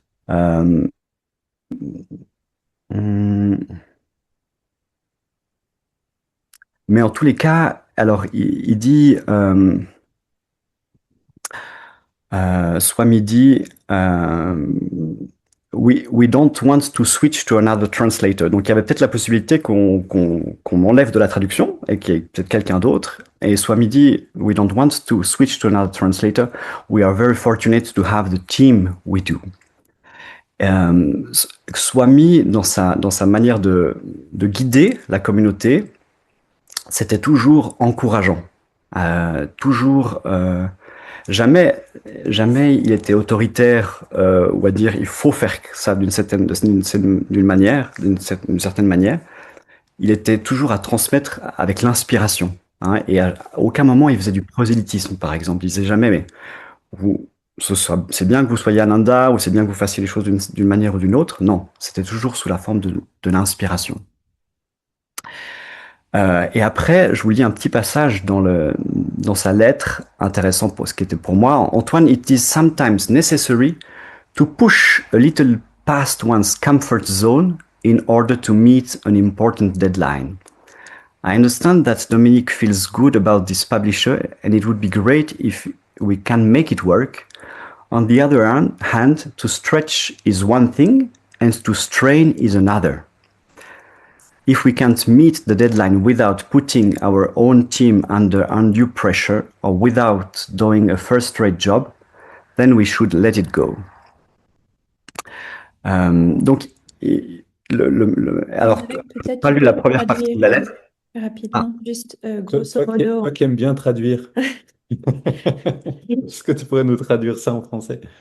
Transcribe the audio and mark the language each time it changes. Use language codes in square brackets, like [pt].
[fr] Euh, hum, mais en tous les cas, alors il dit, Swami dit, [en] we don't want to switch to another translator. [fr] Donc il y avait peut-être la possibilité qu'on m'enlève de la traduction et qu'il y ait peut-être quelqu'un d'autre. Et Swami dit, [en] we don't want to switch to another translator. We are very fortunate to have the team we do. [fr] Swami, dans sa manière de guider la communauté, c'était toujours encourageant. Toujours, jamais il était autoritaire ou à dire il faut faire ça d'une certaine manière, d'une certaine manière. Il était toujours à transmettre avec l'inspiration. Hein, et à aucun moment il faisait du prosélytisme, par exemple. Il disait jamais, mais c'est bien que vous soyez Ananda ou c'est bien que vous fassiez les choses d'une manière ou d'une autre. Non, c'était toujours sous la forme de l'inspiration. Et après, je vous lis un petit passage dans sa lettre, intéressant pour ce qui était pour moi. [en] Antoine, it is sometimes necessary to push a little past one's comfort zone in order to meet an important deadline. I understand that Dominic feels good about this publisher, and it would be great if we can make it work. On the other hand, to stretch is one thing, and to strain is another. If we can't meet the deadline without putting our own team under undue pressure or without doing a first-rate job, then we should let it go. [fr] Donc, alors, je n'ai pas lu la première partie de la lettre. Rapidement, juste grosso modo. Toi qui aimes bien traduire, est-ce que tu pourrais nous traduire ça en français?